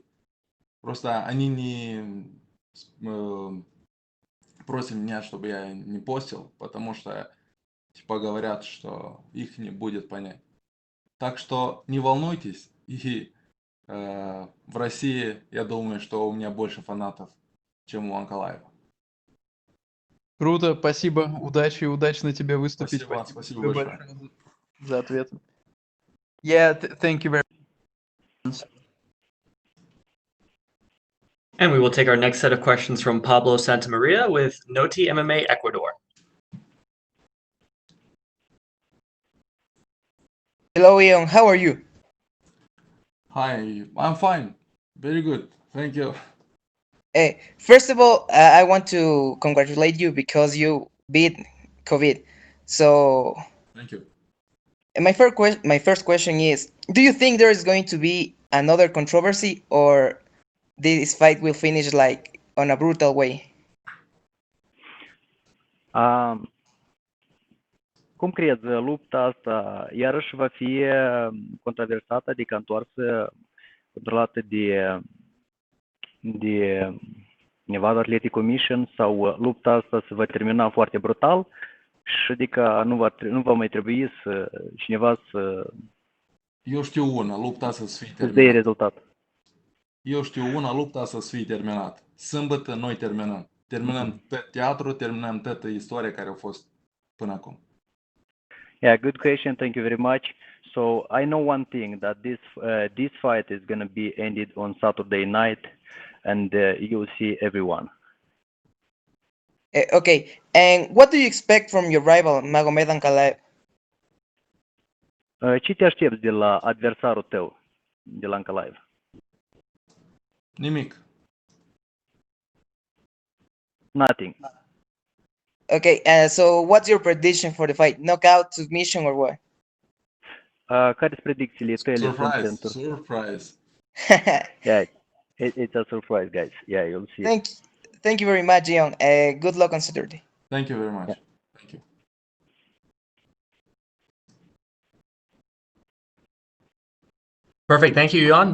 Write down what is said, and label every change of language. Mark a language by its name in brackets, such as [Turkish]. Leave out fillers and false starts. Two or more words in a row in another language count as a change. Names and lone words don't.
[Russian] Просто они не просят меня, чтобы я не постил, потому что типа говорят, что их не будет понять. Так что не волнуйтесь, и в России, я думаю, что у меня больше фанатов, чем у Анкалаева. Круто, спасибо, удачи, удачно тебе выступить. Спасибо, Спасибо спасибо тебе большое. большое за ответ. [English] Yeah, thank you very much. And we will take our next set of questions from Pablo Santamaria with Noti MMA Ecuador. Hello, Ian. How are you? Hi, I'm fine. Very good. Thank you. Hey, first of all, I want to congratulate you because you beat COVID. So Thank you. my first question is, do you think there is going to be another controversy, or this fight will finish like on a brutal way? [Romanian] Cum crezi, lupta asta iarăși va fi controversată, adică întoarsă, controlată de Nevada Athletic Commission, sau lupta asta se va termina foarte brutal și adică nu va mai trebui să cineva să Eu știu una, lupta să fie dea terminată. rezultat. Eu știu una, lupta să fie terminată. Sâmbătă noi terminăm. Terminăm tot teatru, terminăm toată istoria care a fost până acum. [English] Yeah, good question. Thank you very much. So I know one thing, that this fight is going to be ended on Saturday night, and you'll see everyone. Okay, and what do you expect from your rival, Magomed Ankalaev? [Romanian] Ce te aștepți de la adversarul tău, de la Ankalaev? Nimic. [English] Nothing. Okay, so what's your prediction for the fight? Knockout, submission, or what? [Romanian] Care sunt predicțiile tale? [English] Surprise, surprise. Yeah, it's a surprise, guys. Yeah, you'll see. Thank you very much, Ion. Good luck on Saturday. Thank you very much. Yeah. Thank you. Perfect. Thank you, Jan.